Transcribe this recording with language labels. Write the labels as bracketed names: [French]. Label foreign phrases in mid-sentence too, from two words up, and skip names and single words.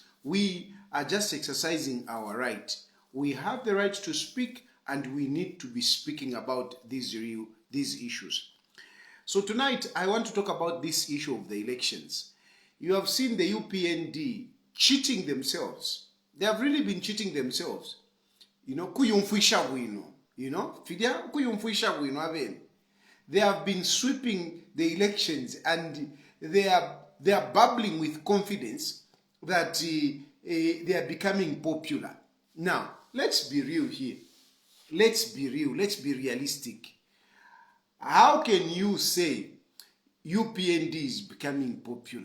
[English] We are just exercising our right. We have the right to speak, and we need to be speaking about these issues. So tonight, I want to talk about this issue of the elections. You have seen the UPND cheating themselves. They have really been cheating themselves. You know, [Bemba] kuyumfuisha wino. [English] You know, [Bemba] fidia kuyumfuisha wino aben. [English] They have been sweeping the elections, and they are bubbling with confidence that they are becoming popular. Now, let's be real here. Let's be real. Let's be realistic. How can you say UPND is becoming popular?